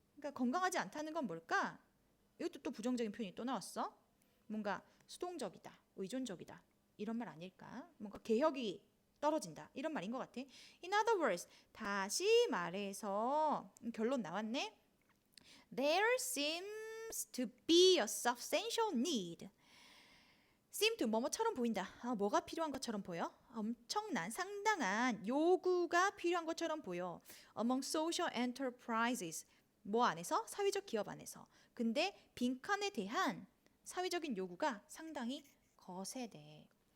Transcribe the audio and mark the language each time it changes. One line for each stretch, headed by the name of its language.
Korean: 그러니까 건강하지 않다는 건 뭘까? 이것도 또 부정적인 표현이 또 나왔어. 뭔가 수동적이다, 의존적이다 이런 말 아닐까? 뭔가 개혁이 떨어진다 이런 말인 것 같아.
English: In other words,
Korean: 다시 말해서 결론 나왔네.
English: There seems to be a substantial need. seem to
Korean: 뭐뭐처럼 보인다. 뭐가 필요한 것처럼 보여? 엄청난 상당한 요구가 필요한 것처럼 보여.
English: Among social enterprises.
Korean: 뭐 안에서? 사회적 기업 안에서. 근데 빈칸에 대한 사회적인 요구가 상당히 거세대.